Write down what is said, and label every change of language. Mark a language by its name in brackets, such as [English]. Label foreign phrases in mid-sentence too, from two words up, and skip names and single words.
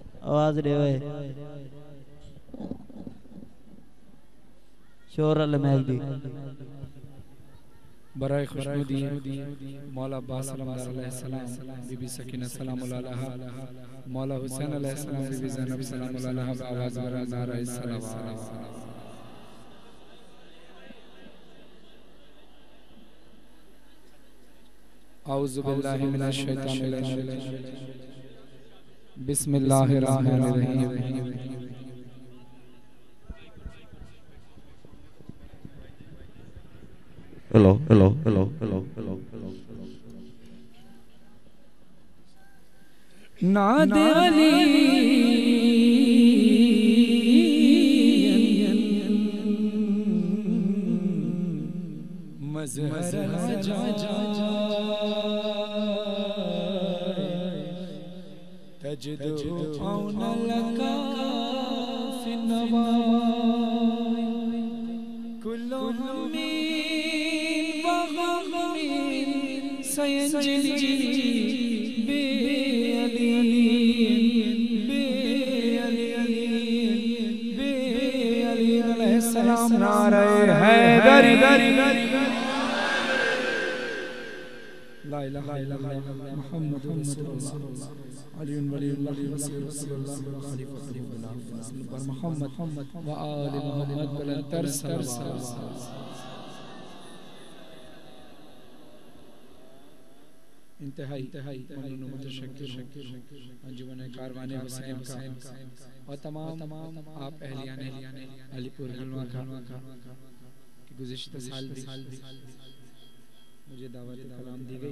[Punjabi] آواز دے اوئے شور المہدی [Urdu] برائے خوشنودی مولا عباس سلام اللہ علیہ السلام، بی بی سکینہ سلام اللہ علیہا، مولا حسین علیہ السلام، بی بی زینب سلام اللہ علیہا، آواز برائے نعرہ صلوات. [Arabic] أعوذ بالله من الشيطان الرجيم، بسم الله الرحمن الرحيم. [English] हेलो [Arabic] ناد علياً مظهر العجائب تجده عوناً لك في النوائب كل هم وغم سينجلي بعلي بعلي بعلي عليه السلام [Urdu] نعرہ حیدری [Arabic] لا إله إلا الله محمد رسول الله علي ولي الله رسول الله خليفة الله محمد وآل محمد بلند تر [Urdu] انتہائی ممنون متشکر انجمن کاروان حسین کا اور تمام آپ اہلیان علی پور حلوہ کا کہ گزشتہ سال بھی مجھے دعوت کلام دی گئی.